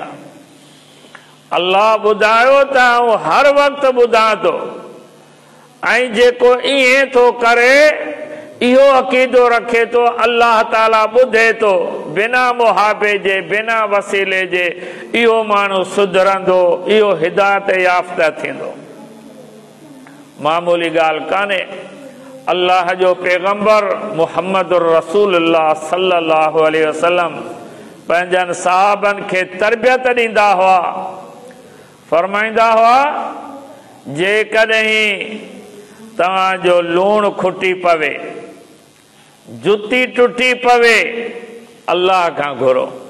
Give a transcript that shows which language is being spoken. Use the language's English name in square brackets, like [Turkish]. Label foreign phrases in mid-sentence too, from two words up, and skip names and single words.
[Sindhi] अल्लाह ॿुधायो त आउं हर वक़्तु ॿुधां थो, ऐं जेको ईअं थो करे, इहो अक़ीदो रखे थो अल्लाह ताला ॿुधे थो बिना मुहाबे जे, बिना वसीले जे, इहो माण्हू सुधरंदो, इहो हिदायत याफ़्ता थींदो। मामूली ॻाल्हि कान्हे। अल्लाह जो पैगंबर मुहम्मद रसूलुल्लाह [Arabic] صلى الله عليه وسلم [Sindhi] पंहिंजनि सहाबनि खे तरबियत ॾींदा हुआ, फरमाईंदा हुआ, जेकॾहिं तव्हांजो लूणु खुटी पवे, जुती टुटी पवे, अल्लाह खां घुरो।